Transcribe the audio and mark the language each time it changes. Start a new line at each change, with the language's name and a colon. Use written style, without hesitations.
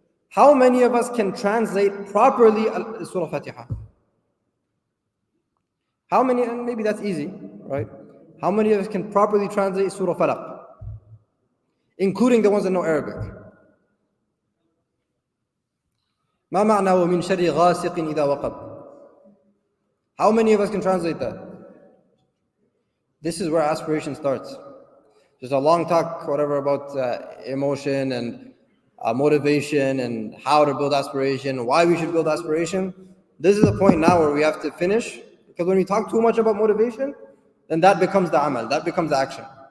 English: How many of us can translate properly Surah Fatiha? How many, and maybe that's easy, right? How many of us can properly translate Surah Falaq? Including the ones that know Arabic.
Arabic: ما معنى ومن شر غاسق إذا وقب?
English: How many of us can translate that? This is where aspiration starts. There's a long talk, whatever, about emotion and motivation and how to build aspiration, why we should build aspiration. This is the point now where we have to finish, because when we talk too much about motivation, then that becomes the amal, that becomes the action.